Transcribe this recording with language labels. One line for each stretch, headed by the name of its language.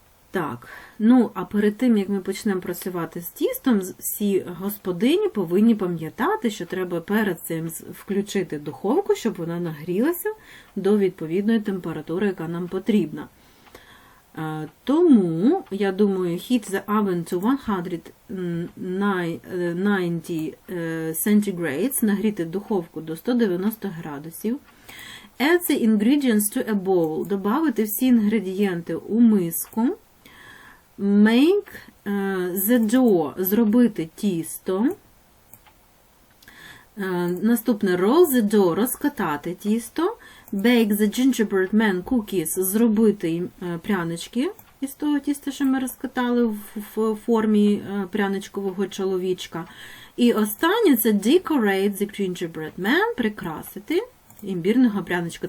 Ukrainian: Так, ну, а перед тим, як ми почнемо працювати з тістом, всі господині повинні пам'ятати, що треба перед цим включити духовку, щоб вона нагрілася до відповідної температури, яка нам потрібна. Тому, я думаю,
English: heat the oven to 190 centigrades,
Ukrainian: нагріти духовку до 190 градусів.
English: Add the ingredients to a bowl,
Ukrainian: добавити всі інгредієнти у миску.
English: Make the dough,
Ukrainian: зробити тісто. Наступне
English: roll the dough,
Ukrainian: розкатати тісто.
English: Bake the gingerbread man cookies,
Ukrainian: зробити прянички із того тіста, що ми розкатали в формі пряничкового чоловічка. І останнє це
English: decorate the gingerbread man,
Ukrainian: прикрасити імбірного пряничка.